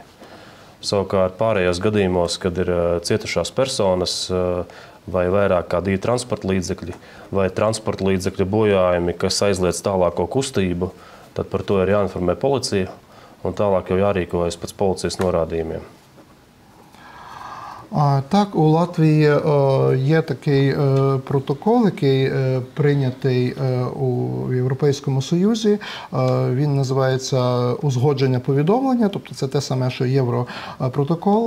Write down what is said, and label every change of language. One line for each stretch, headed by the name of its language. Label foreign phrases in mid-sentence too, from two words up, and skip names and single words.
Latvian: Savukārt pārējos gadījumos, kad ir cietušās personas vai vairāk kā divi transporta līdzekļi vai transporta līdzekļu bojājumi, kas aizliedz tālāko kustību, tad par to ir jāinformē policija un tālāk jau jārīkojas pēc policijas norādījumiem.
Ukrainian: Так, у Латвії є такий протокол, який прийнятий у Європейському Союзі. Він називається узгодження повідомлення, тобто це те саме, що Європротокол.